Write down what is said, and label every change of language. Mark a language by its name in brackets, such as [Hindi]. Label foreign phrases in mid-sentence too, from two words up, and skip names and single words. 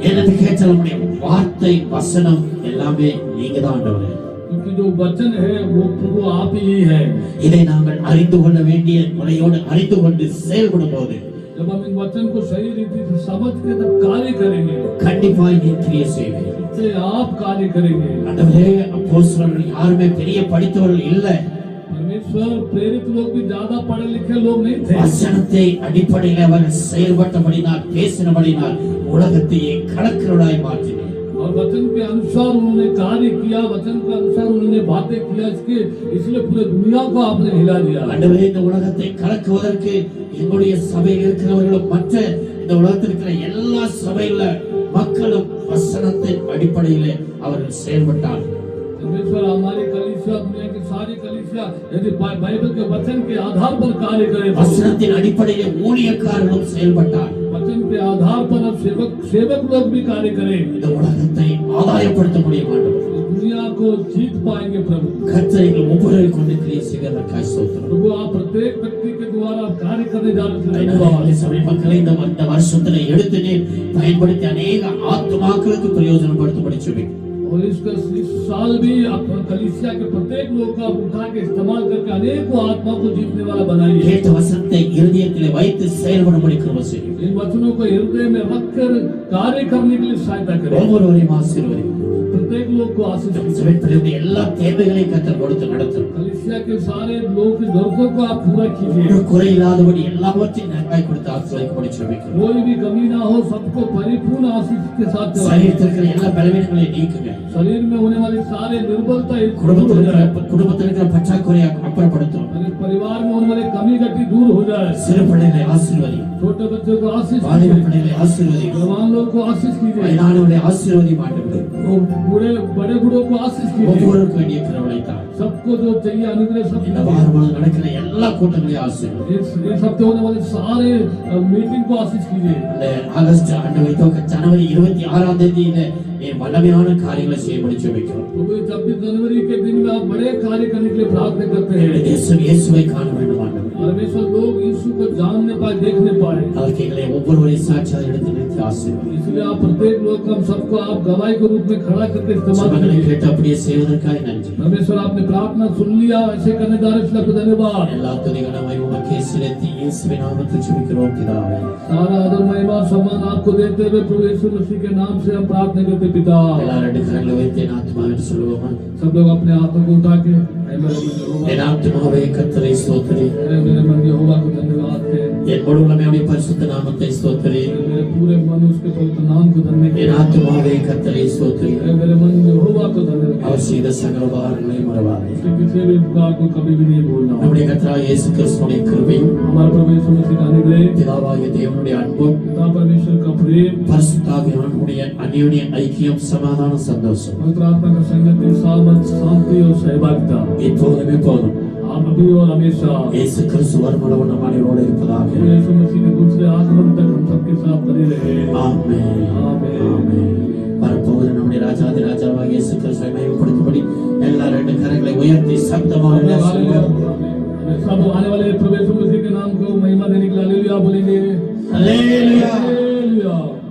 [Tamil] ஏனென்று கேட்டால் உடைய வார்த்தை வசனம் எல்லாமே நீங்க தான் ஆண்டவரே। [Hindi] क्योंकि जो वचन है वो प्रभु आप ही है। [Tamil] இதை நாங்கள் அறிந்து கொள்ள வேண்டிய முறையோடு அறிந்து கொண்டு செயல்படும் போது [Hindi] जब हम इन वचन को सही रीति से समझ के तब कार्य करेंगे, [Tamil] கண்டிப்பாய் நீ கிரியை செய்வே. [Hindi] इससे आप कार्य करेंगे। [Tamil] ஆண்டவரே, அப்போஸ்தலர்கள் யாருமே பெரிய படித்தவர்கள் இல்ல. [Hindi] परमेश्वर प्रेरित लोग भी ज्यादा पढ़े लिखे लोग नहीं थे। [Tamil] வசனத்தை அடிப்படையில் அவர்கள் செயல்பட்டபடினால் பேசினபடினால் உலகத்தையே கலக்கிறவளாய் மாற்றினார். [Hindi] और वचन के अनुसार उन्होंने कार्य किया, वचन के अनुसार उन्होंने बातें किया, इसलिए पूरे दुनिया को आपने हिला दिया। [Tamil] ஆண்டவரே, இந்த உலகத்தை கலக்குவதற்கு எங்களுடைய சபையில் இருக்கிறவர்களும் மற்ற இந்த உலகத்தில் இருக்கிற எல்லா சபையில மக்களும் வசனத்தின் அடிப்படையிலே அவர்கள் செயல்பட்டார். [Hindi] परमेश्वर हमारी कलीसिया, दुनिया की सारी कलीसिया यदि बाइबल के वचन के आधार पर कार्य करे, [Tamil] வசனத்தின் அடிப்படையிலே ஊழியக்காரர்களும் செயல்பட்டார். [Hindi] वचन के आधार पर अब सेवक लोग भी कार्य करें, [Tamil] இந்த உலகத்தை ஆதாயப்படுத்த முடியும். ஆண்டவர், [Hindi] दुनिया को जीत पाएंगे। प्रभु [Tamil] கர்த்தரை ஒவ்வொரு கொண்டு கிரியை செய்வதற்காக ஸ்தோத்திரம். [Hindi] प्रभु आप प्रत्येक व्यक्ति के द्वारा कार्य करने जा रहे हैं। [Tamil] அதனாலே சபை மக்களை இந்த வருஷத்துல எடுத்து நீர் பயன்படுத்தி अनेक ஆத்துமாக்களுக்கு பிரயோஜனப்படுத்தும்படி ஜெபிக்கிறேன். [Hindi] और इस साल भी आप कलीसिया के प्रत्येक लोग का उठा के इस्तेमाल करके अनेकों आत्मा को जीतने वाला बनाइए। [Tamil] கேட்ட வசனத்தை இருதயத்திலே வைத்து செயல்படும்படி கிருபை செய்யும். [Hindi] इन वचनों को हृदय में रखकर कार्य करने के लिए सहायता करें। [Tamil] ஒவ்வொருவரையும் ஆசீர்வதியும். [Hindi] प्रत्येक लोग को आशीष दीजिए। [Tamil] சபையினுடைய எல்லா தேவைகளையும் கர்த்தர் கொடுத்து நடத்தும். [Hindi] कलीसिया के सारे लोग की जरूरतों को आप पूरा कीजिए। [Tamil] ஒரு குறை இல்லாதபடி எல்லாவற்றையும் நன்றாய் கொடுத்து ஆசீர்வதிக்கும்படி ஜெபிக்கிறேன். [Hindi] कोई भी कमी ना हो, सबको परिपूर्ण आशीष के साथ चलाइए। [Tamil] சரீரத்தில் இருக்கிற எல்லா பலவீனங்களையும் நீக்குங்க. [Hindi] शरीर में होने वाली सारे निर्बलता [Tamil] குடும்பத்தில் இருக்கிற பற்றாக்குறையை அப்புறப்படுத்தும். [Hindi] परिवार में होने वाली कमी घटी दूर हो जाए। [Tamil] சிறு பிள்ளைகளை ஆசீர்வதியும். [Hindi] छोटे बच्चों को आशीष [Tamil] வாலிப [Hindi] कीजिए, [Tamil] பிள்ளைகளை ஆசீர்வதியும். [Hindi] जवान लोग को आशीष कीजिए, [Tamil] வயதானவர்களை ஆசீர்வதியும். ஆண்டவரே, [Hindi] बूढ़े बड़े बूढ़ों को आशीष कीजिए। [Tamil] ஒவ்வொருவருக்கும் வேண்டிய கிருபையை தாரும். [Hindi] सबको जो चाहिए अनुग्रह सब [Tamil] இந்த வாரம் முழுவதும் நடக்கிற எல்லா கூட்டங்களையும் ஆசீர்வதியும். [Hindi] इस हफ्ते होने वाले सारे मीटिंग को आशीष कीजिए। [Tamil] இந்த ஆகஸ்ட் ஆண்டவரே, ஜனவரி 26ஆம் தேதியில நீ வல்லமையான காரியங்களை செய்யும்படி ஜெபிக்கிறோம். [Hindi] 26 जनवरी के दिन में आप बड़े कार्य करने के लिए प्रार्थना करते [Tamil] இந்த [Hindi] हैं। [Tamil] தேசம் இயேசுவை காண வேண்டும். ஆண்டவரே, [Hindi] परमेश्वर लोग यीशु को जानने पाए, देखने पाए, [Tamil] அதற்கு எங்களை ஒவ்வொருவரையும் சாட்சியாக எடுத்து நிறுத்தி ஆசீர்வதியும். [Hindi] इसलिए आप प्रत्येक लोग को हम सबको आप गवाही के रूप में खड़ा करके इस्तेमाल [Tamil] சபைகளை [Hindi] करेंगे। [Tamil] கேட்டு அப்படியே செய்வதற்காக நன்றி. [Hindi] परमेश्वर आपने प्रार्थना सुन लिया, ऐसे करने जा रहे हैं, इसलिए आपको धन्यवाद। [Tamil] எல்லா துதிகளும் உமக்கே செலுத்தி இயேசுவின் நாமத்தில் ஜெபிக்கிறோம் பிதாவே. [Hindi] सारा आदर महिमा सम्मान आपको देते हुए प्रभु यीशु मसीह के नाम से हम प्रार्थना करते हैं, पिता। [Tamil] எல்லாரும் ரெண்டு கரங்களை உயர்த்தி என் ஆத்துமாவை சொல்லுவோமா? [Hindi] सब लोग अपने हाथों को उठा के ऐ मेरे मन यहोवा, [Tamil] என் ஆத்துமாவே கர்த்தரை ஸ்தோத்திரி. [Hindi] ऐ मेरे मन यहोवा को धन्यवाद है। [Tamil] என் முழு உள்ளமையுடைய பரிசுத்த நாமத்தை ஸ்தோத்திரி. [Hindi] मेरे पूरे मन उसके पवित्र नाम को धन्य [Tamil] என் ஆத்துமாவே கர்த்தரை ஸ்தோத்திரி. [Hindi] ऐ मेरे मन यहोवा को धन्य [Tamil] அவர் செய்த சகல உபகாரங்களையும் மறவாதே. [Hindi] उसके किसी भी उपकार को कभी भी नहीं भूलना। [Tamil] நம்முடைய கர்த்தராகிய இயேசு கிறிஸ்துவின் கிருபையும் [Hindi] हमारे प्रभु यीशु मसीह का अनुग्रह, [Tamil] பிதாவாகிய தேவனுடைய அன்பும் [Hindi] पिता परमेश्वर का प्रेम, [Tamil] பரிசுத்தாவியானவருடைய அந்யோன்ய ஐக்கியம் சமாதானம் சந்தோஷம் [Hindi] पवित्र आत्मा का संगति, सामर्थ, शांति और सहभागिता [Tamil] இப்போதும் எப்போதும் [Hindi] आप अभी और हमेशा [Tamil] இயேசு கிறிஸ்து வருமளவு நம் அனைவரோடு இருப்பதாக. [Hindi] प्रभु यीशु मसीह के दूसरे आगमन तक हम सबके साथ बने रहे। [Tamil] ஆமென். [Hindi] आमीन। [Tamil] ஆமென். வரப்போகிற நம்முடைய ராஜாதி ராஜாவாகிய இயேசு கிறிஸ்துவை மகிமைப்படுத்தும்படி எல்லா ரெண்டு கரங்களை உயர்த்தி சப்தமாக சொல்லுவோம். [Hindi] सब आने वाले प्रभु यीशु मसीह के नाम को महिमा देने के लिए हालेलुया बोलेंगे। [Tamil] அல்லேலூயா. [Hindi] हालेलुया।